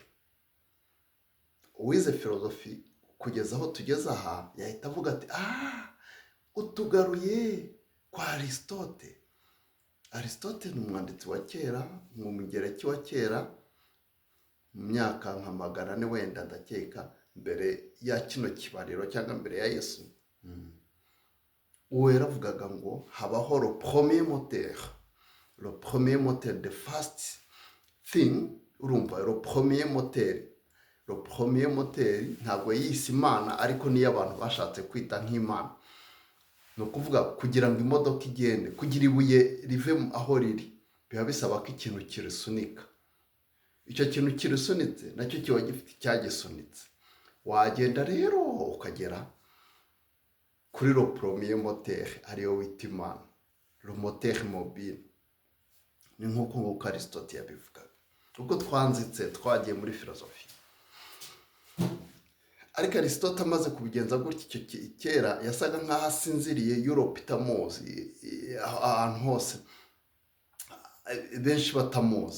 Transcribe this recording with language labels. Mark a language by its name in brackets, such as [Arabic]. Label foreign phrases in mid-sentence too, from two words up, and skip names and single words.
[Kinyarwanda] Uwize filozofi kugeza aho tugeze aha yahita avuga ati utugaruye kwa Aristote. Aristote ni umwanditsi wa kera, mu mugereki wa kera, mu myaka nka 400 wenda ndakeka, mbere ya kino kibariro cyangwa mbere ya Yesu. Uwo yaravugaga ngo habaho [French] le premier moteur, [English] the first thing. [Kinyarwanda] Urumva, [French] le premier moteur [Kinyarwanda] ntabwo yise Imana, ariko niyo abantu bashatse kwita nk'Imana. Ni ukuvuga kugira ngo imodoka igende, kugira ibuye rive aho riri, biba bisaba ko ikintu kirisunika. Icyo kintu kirisunitse nacyo kiba gifite icyagisunitse. Wagenda rero ukagera kuri [French] le premier moteur, [Kinyarwanda] ariyo wita Imana, [French] le moteur mobile. [Kinyarwanda] Ni nk'uko Aristote yabivugaga. Ubwo twagiye muri filozofi. Ariko Aristote amaze kubigenza gutya, icyo kera yasaga nk'aho asinziriye, Europe itamuzi, ahantu hose benshi batamuzi.